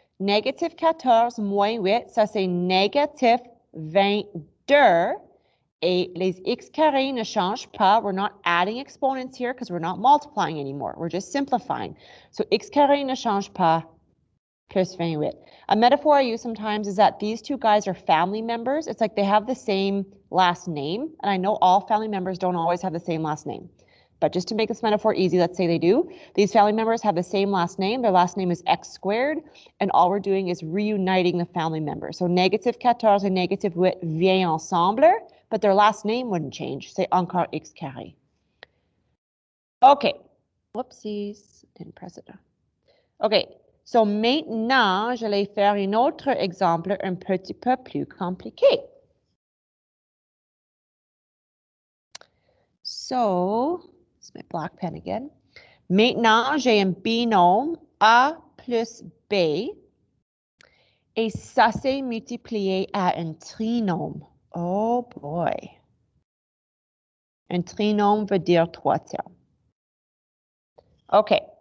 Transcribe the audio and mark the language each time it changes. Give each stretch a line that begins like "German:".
French: Négative 14 moins 8, ça c'est négative 22. Et les x carrés ne changent pas.
English: We're not adding exponents here because we're not multiplying anymore. We're just simplifying.
French: So x carré ne change pas, plus 28.
English: A metaphor I use sometimes is that these two guys are family members. It's like they have the same last name. And I know all family members don't always have the same last name. But just to make this metaphor easy, let's say they do. These family members have the same last name. Their last name is x squared. And all we're doing is reuniting the family members. So
French: négative 14 and négative 8 viennent ensemble.
English: But their last name wouldn't change.
French: C'est encore x carré.
English: OK. Whoopsies. Didn't press it. OK.
French: So maintenant, je vais faire un autre exemple un petit peu plus compliqué.
English: So, it's my black pen again.
French: Maintenant, j'ai un binôme A plus B. Et ça, c'est multiplié à un trinôme.
English: Oh boy.
French: Un trinôme veut dire 3 termes. OK.